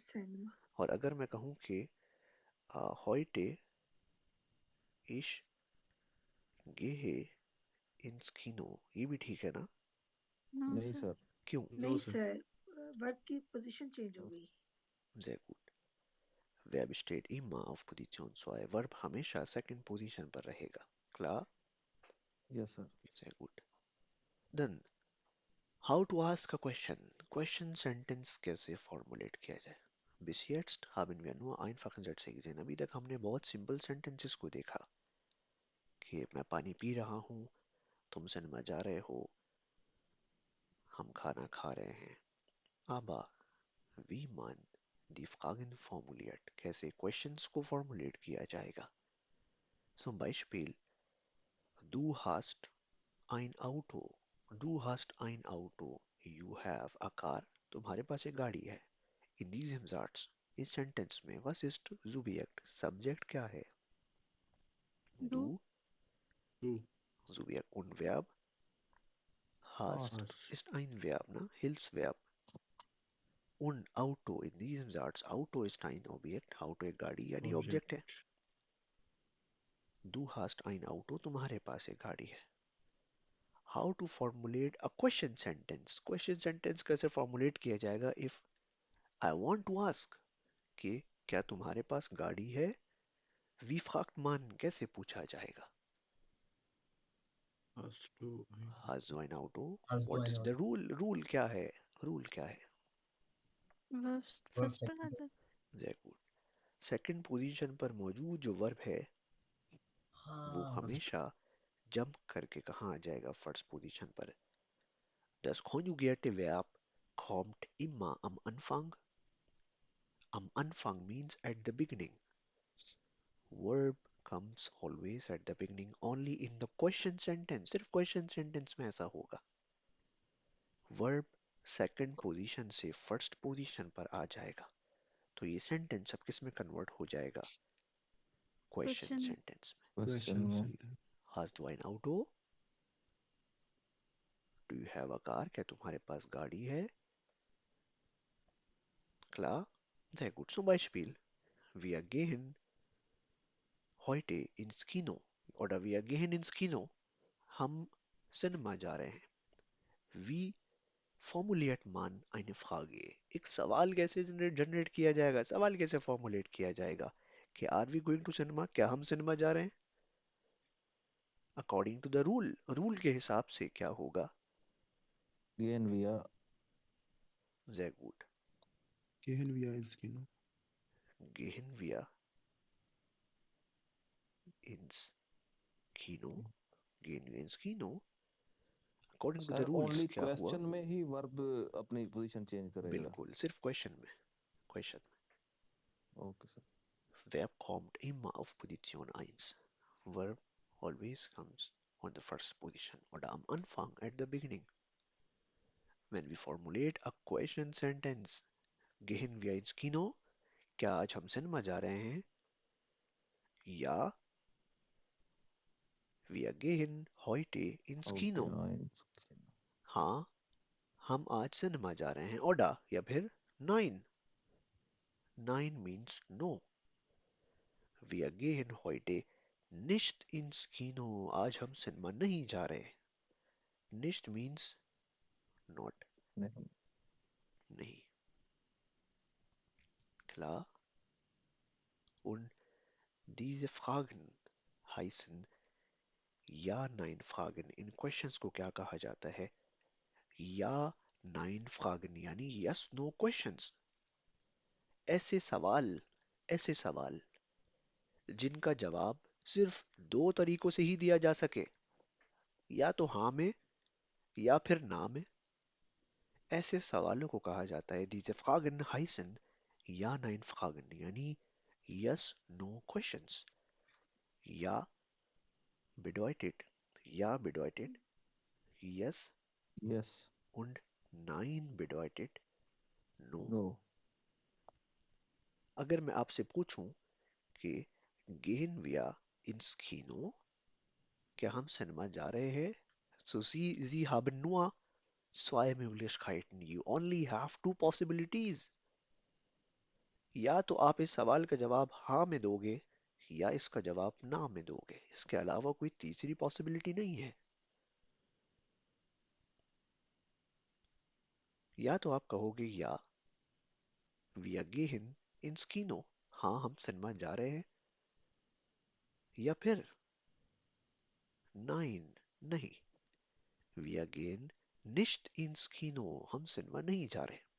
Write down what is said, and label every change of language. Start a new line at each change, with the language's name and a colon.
Hindi: Cinema. और अगर मैं कहूँ कि
German: heute ich gehe ins Kino,
Hindi: ये भी ठीक है ना?
English: No,
Hindi: नहीं
English: sir. Sir,
Hindi: क्यों? नहीं
English: no sir
Hindi: सर, वर्ब की पोजीशन चेंज हो गई।
German: Sehr gut. Verb steht immer auf Position 2.
Hindi: Verb हमेशा second position पर रहेगा.
German: Klar?
English: yes sir,
German: Sehr gut.
English: Then, how to ask a question?
Hindi: Question sentence कैसे formulate किया जाए?
German: Bis jetzt haben wir nur einfachen Sätze gesehen.
Hindi: अभी तक हमने बहुत simple sentences को देखा कि मैं पानी पी रहा हूँ, तुम सिनेमा जा रहे हो, हम खाना खा रहे हैं.
German: Aber wie man die Fragen formuliert,
Hindi: कैसे questions को formulate किया जाएगा?
German: Zum Beispiel, du hast ein Auto. Du hast ein Auto.
English: You have a car.
Hindi: तुम्हारे पास एक गाड़ी है.
German: In diesem Satz, इस सेंटेंस में was ist Subjekt?
Hindi: Subject क्या है?
German: Du, Du. Du Subjekt. Und Verb? Hast hast ist ein Verb, ne? Hilfsverb. Und Auto, in diesem Satz, Auto ist ein Objekt.
Hindi: Auto एक गाड़ी यानी object है.
German: Objekt. Du hast ein Auto.
Hindi: तुम्हारे पास एक गाड़ी है.
English: How to formulate a question sentence?
Hindi: Question sentence कैसे formulate किया जाएगा?
English: If I want to ask
Hindi: कि क्या तुम्हारे पास गाड़ी है?
German: Wie fragt man?
Hindi: कैसे पूछा जाएगा?
German: Hast du ein Hast du ein Auto? Hast du
English: What
German: ein
English: is the
German: Auto?
English: rule?
Hindi: Rule क्या है? Rule क्या है?
English: Verb Verb
Hindi: first पर आ
English: second.
Hindi: जाता.
English: Very good.
Hindi: सेकंड पोजीशन पर मौजूद जो वर्ब है वो हाँ बस हमेशा जंप करके कहाँ आ जाएगा फर्स्ट पोजीशन पर.
German: Das konjugierte Verb kommt immer am Anfang.
English: Am Anfang means at the beginning. Verb comes always at the beginning only in the question sentence.
Hindi: सिर्फ question sentence में ऐसा होगा. Verb सेकंड पोजीशन से first position पर आ जाएगा. तो ये sentence अब किस में कन्वर्ट हो जाएगा?
English: Question Question.
Hindi: सेंटेंस में.
English: question Question
Hindi: में
English: sentence.
German: Hast du ein Auto?
English: Do you have a car?
Hindi: क्या तुम्हारे पास गाड़ी है?
German: Klar? Sehr gut. Zum Beispiel, wir gehen heute ins Kino. Oder wir gehen ins Kino.
Hindi: हम cinema जा रहे हैं.
German: Wie formuliert man eine Frage?
Hindi: एक सवाल कैसे जनरेट किया जाएगा? सवाल कैसे फॉर्मुलेट किया जाएगा?
English: कि are we going to cinema?
Hindi: क्या हम सिनेमा जा रहे हैं?
English: According to the rule.
Hindi: Rule के हिसाब से क्या होगा?
German: gehen wir Sehr gut. Gehen wir ins Kino. Gehen wir ins Kino? Gehen wir ins Kino?
English: According to the sir rules only
Hindi: क्या हुआ? क्वेश्चन में ही वर्ब अपनी पोजीशन चेंज करेगा. बिल्कुल सिर्फ क्वेश्चन में.
English: question okay sir,
German: Verb kommt immer auf Position 1.
English: Verb always comes on the first position
German: oder am Anfang
English: at the beginning. When we formulate a question sentence,
German: gehen wir ins Kino?
Hindi: क्या आज हम cinema जा रहे हैं?
German: या wir gehen heute ins
English: okay
German: Kino. आइंस
Hindi: हाँ, हम आज सिनेमा जा रहे हैं. Oder या फिर
German: nein.
English: Nein means no.
German: Wir gehen heute nicht ins Kino.
Hindi: आज हम सिनेमा नहीं जा रहे.
English: Nicht means not.
Hindi: नहीं. नहीं.
German: Klar? Und diese Fragen heißen Ja-Nein-Fragen.
Hindi: In questions को क्या कहा जाता है?
German: Ja-Nein-Fragen यानी Yes-No questions.
Hindi: ऐसे सवाल जिनका जवाब सिर्फ दो तरीकों से ही दिया जा सके. या तो हाँ में या फिर ना में. ऐसे सवालों को कहा जाता है
German: diese Fragen heißen Ja-Nein-Fragen
Hindi: यानी Yes-No questions.
German: Ja bedeutet, ja bedeutet yes
English: Yes.
German: und nein bedeutet no.
English: No.
Hindi: अगर मैं आपसे पूछूं कि
German: gehen wir ins Kino,
Hindi: क्या हम सिनेमा जा रहे हैं?
German: So Sie haben nur zwei Möglichkeiten.
English: You only have two possibilities.
Hindi: या तो आप इस सवाल का जवाब हाँ में दोगे या इसका जवाब ना में दोगे, इसके अलावा कोई तीसरी पॉसिबिलिटी नहीं है। या तो आप कहोगे या
German: wir gehen ins Kino,
Hindi: हाँ हम सिनेमा जा रहे हैं, या फिर
German: nein
Hindi: नहीं,
German: wir gehen nicht ins Kino,
Hindi: हम सिनेमा नहीं जा रहे।